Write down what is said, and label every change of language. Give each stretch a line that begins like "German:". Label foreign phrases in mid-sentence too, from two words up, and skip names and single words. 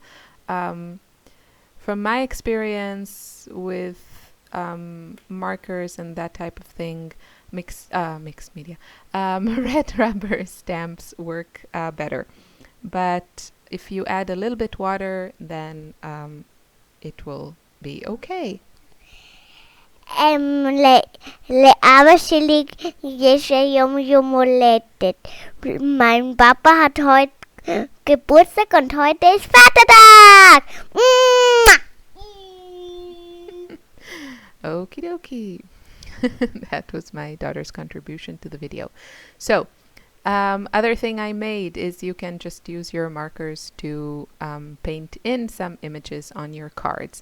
English: From my experience with markers and that type of thing, mixed media, red rubber stamps work better. But if you add a little bit water, then it will be okay.
Hebrew: לאבא שלי יש היום יום הולדת.
German: Mein Papa hat heute Geburtstag und heute ist Vatertag.
English: Okie dokie. That was my daughter's contribution to the video. So, other thing I made is you can just use your markers to paint in some images on your cards.